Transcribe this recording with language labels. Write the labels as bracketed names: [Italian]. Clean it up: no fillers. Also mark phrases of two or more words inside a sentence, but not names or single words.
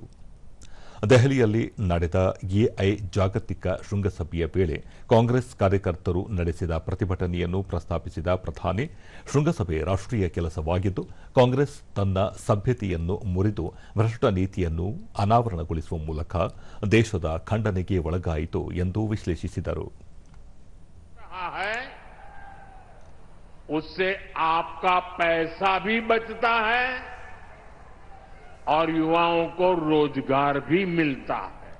[Kannada] ದೆಹಲಿಯಲ್ಲಿ ನಡೆದ ಎಐ ಜಾಗತಿಕ ಶೃಂಗಸಭೆಯ ವೇಳೆ ಕಾಂಗ್ರೆಸ್ ಕಾರ್ಯಕರ್ತರು ನಡೆಸಿದ ಪ್ರತಿಭಟನೆಯನ್ನು ಪ್ರಸ್ತಾಪಿಸಿದ ಪ್ರಧಾನಿ, ಶೃಂಗಸಭೆ ರಾಷ್ಟೀಯ ಕೆಲಸವಾಗಿದ್ದು, ಕಾಂಗ್ರೆಸ್ ತನ್ನ ಸಭ್ಯತೆಯನ್ನು ಮುರಿದು ಭ್ರಷ್ಟ ನೀತಿಯನ್ನು ಅನಾವರಣಗೊಳಿಸುವ ಮೂಲಕ ದೇಶದ ಖಂಡನೆಗೆ ಒಳಗಾಯಿತು ಎಂದು ವಿಶ್ಲೇಷಿಸಿದರು. [Hindi] उससे आपका पैसा भी बचता है और युवाओं को रोजगार भी मिलता है।